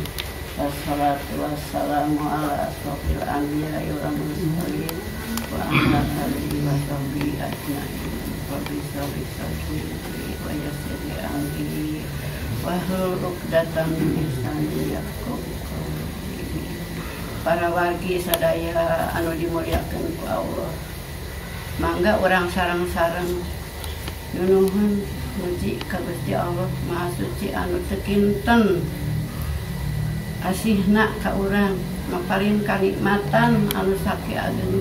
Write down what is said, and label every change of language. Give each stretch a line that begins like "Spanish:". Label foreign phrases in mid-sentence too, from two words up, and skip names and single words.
Arabic: والصلاة والسلام على أشرف الأنبياء والمرسلين وعلى آله وصحبه أجمعين. رب صل صدري ويسر لي أمري واحلل عقدة من لساني يفقه قولي.
Sundanese: Para wargi sadaya anu dimuliakeun ku Allah, mangga urang sareng-sareng nunuhun muji ka Gusti Allah Maha Suci anu teu kinten asihna ka urang, maparin kanikmatan anu sakiageuna.